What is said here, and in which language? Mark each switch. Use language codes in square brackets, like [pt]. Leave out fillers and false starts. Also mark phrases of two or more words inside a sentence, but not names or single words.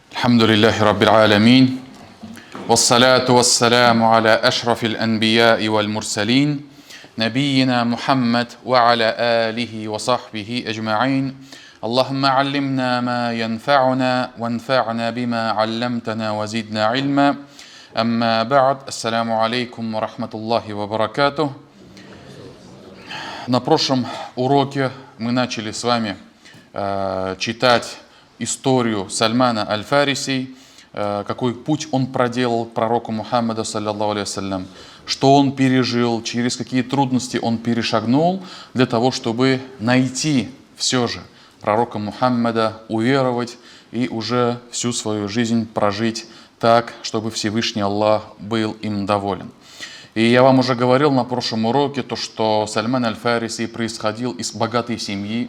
[ar] الحمد لله رب العالمين والصلاة والسلام على أشرف الأنبياء والمرسلين نبينا محمد وعلى آله وصحبه أجمعين. اللهم علمنا ما ينفعنا وانفعنا بما علمتنا وزدنا علما. أما بعد. السلام عليكم ورحمة الله وبركاته. [ru] На прошлом уроке мы начали с вами читать историю Сальмана Аль-Фариси, какой путь он проделал пророку Мухаммаду, [ar] صلى الله عليه وسلم, [ru] что он пережил, через какие трудности он перешагнул для того, чтобы найти все же пророка Мухаммада, уверовать и уже всю свою жизнь прожить так, чтобы Всевышний Аллах был им доволен. И я вам уже говорил на прошлом уроке, что Сальман Аль-Фариси происходил из богатой семьи.